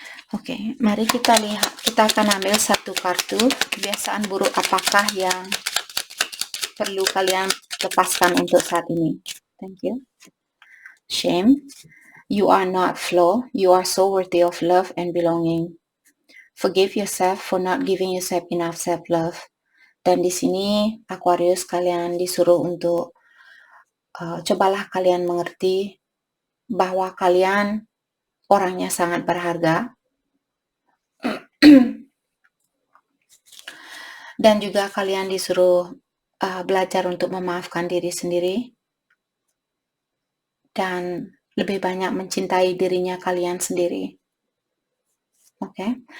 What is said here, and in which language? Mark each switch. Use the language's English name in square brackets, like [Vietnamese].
[Indonesian] Oke, mari kita lihat. Kita akan ambil satu kartu. Kebiasaan buruk apakah yang perlu kalian lepaskan untuk saat ini? [English] Thank you. Shame. You are not flawed. You are so worthy of love and belonging. Forgive yourself for not giving yourself enough self-love. [Indonesian] Dan di sini Aquarius kalian disuruh untuk cobalah kalian mengerti bahwa kalian orangnya sangat berharga. Dan juga kalian disuruh belajar untuk memaafkan diri sendiri dan lebih banyak mencintai dirinya kalian sendiri. Oke.